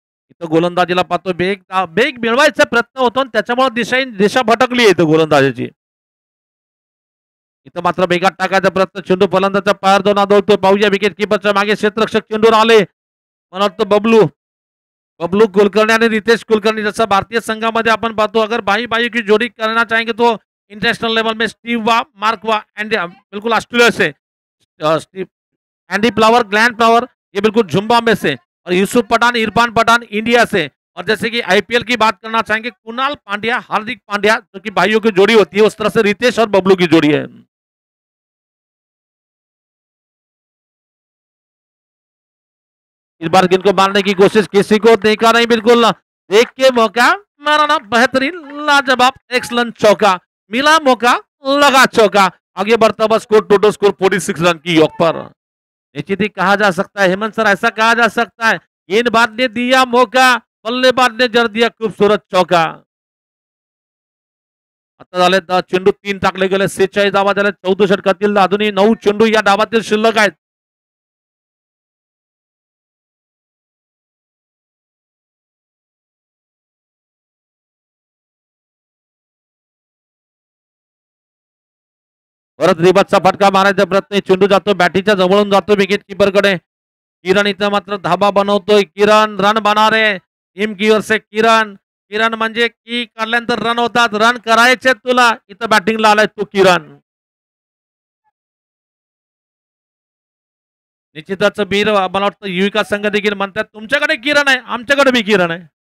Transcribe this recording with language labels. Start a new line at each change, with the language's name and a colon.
Marathi: इथं गोलंदाजीला पाहतो बेग मिळवायचा प्रयत्न होतो आणि त्याच्यामुळे दिशा भटकली आहे इथं गोलंदाजीची. इथं मात्र बेगात टाकायचा प्रयत्न. चेंडू फलंदाजाच्या पायावर जाऊन आदळतोय. पाहूया विकेट किपरच्या मागे क्षेत्ररक्षक चेंडूवर आले. मला वाटतं बबलू कुलकर्णी आणि रितेश कुलकर्णी.
Hindi: जैसा
Marathi: भारतीय संघामध्ये आपण पाहतो
Hindi: अगर भाई की जोड़ी करना चाहेंगे तो इंटरनेशनल लेवल में स्टीव वा, मार्क वा एंड बिल्कुल ऑस्ट्रेलिया से एंडी फ्लावर, ग्लैन फ्लावर ये बिल्कुल जुम्बा में से, और यूसुफ पठान, इरफान पठान इंडिया से. और जैसे कि आईपीएल की बात करना चाहेंगे कुणाल पांड्या, हार्दिक पांड्या, जो कि भाइयों की जोड़ी होती है, उस तरह से रितेश और बबलू की जोड़ी है. इस बार गेंद को मारने की कोशिश किसी को देखा नहीं. बिल्कुल देख के मौका मारा ना, बेहतरीन, लाजवाब, एक्सलेंट चौका, मिला मौका, लगा चौका। आगे बढ़ता हुआ स्कोर, टोटल स्कोर 46 रन की योग पर। निश्चित ही कहा जा सकता है हेमंत सर, ऐसा कहा जा सकता है गेंदबाज ने दिया मौका, बल्लेबाज ने जड़ दिया खूबसूरत चौका।
Marathi: आता झाले चेंडू 3 टाकले गेले, 46 धावा झाल्या 14 षटकातील, अजूनही 9 चेंडू या डावातील शिल्लक आहेत. परत रिबाजचा फटका मारायचा प्रयत्न, चेंडू जातो बॅटीच्या जवळून, जातो विकेट किपर कडे. किरण इथं मात्र धाबा बनवतोय,
Hindi: किरण रन बनारे टीम की ओर से.
Marathi: किरण, किरण म्हणजे की काढल्यानंतर रन होतात, रन करायचे तुला, इथं बॅटिंगला आलाय तू किरण. निश्चितच वीर, मला वाटतं युविका संघ देखील म्हणतात तुमच्याकडे किरण आहे, आमच्याकडे बी किरण आहे.